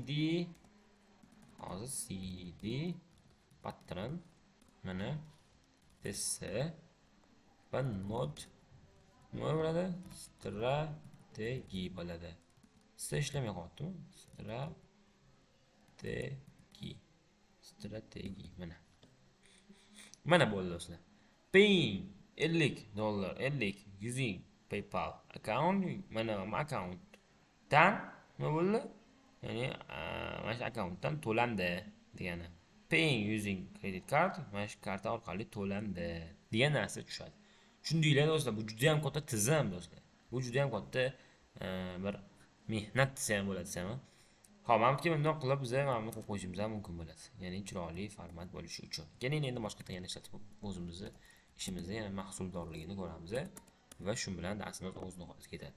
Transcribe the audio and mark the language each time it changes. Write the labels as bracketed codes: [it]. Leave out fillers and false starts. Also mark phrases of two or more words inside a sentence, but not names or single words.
[en] CD pattern [uz] mana TS va node nima bo'ladi? Strategi bo'ladi. Sizda ishlamay qolyaptimi? Strategi. Mana bo'ldi do'stlar. [en] Paying $50, 50 using PayPal account. [uz] Mana account dan nima bo'ldi? Ya'ni mana shu akkauntdan to'landi degani. [en] Paying using credit card, [uz] mana shu karta orqali to'landi degan narsa tushadi. Tushundinglar do'stlar, bu juda ham katta tizim do'stlar. Bu juda ham katta bir mehnat desa ham bo'ladi desam. Xo'p, mamki bundoq qilib biz mana buni qo'yib qo'yishimiz ham mumkin bo'ladi. Ya'ni chiroyli format bo'lishi uchun. Keling endi boshqa yana ishlatib o'zimizni ishimizni yana mahsuldorligini ko'ramiz va shu bilan darsimiz o'z nihoyasiga ketadi.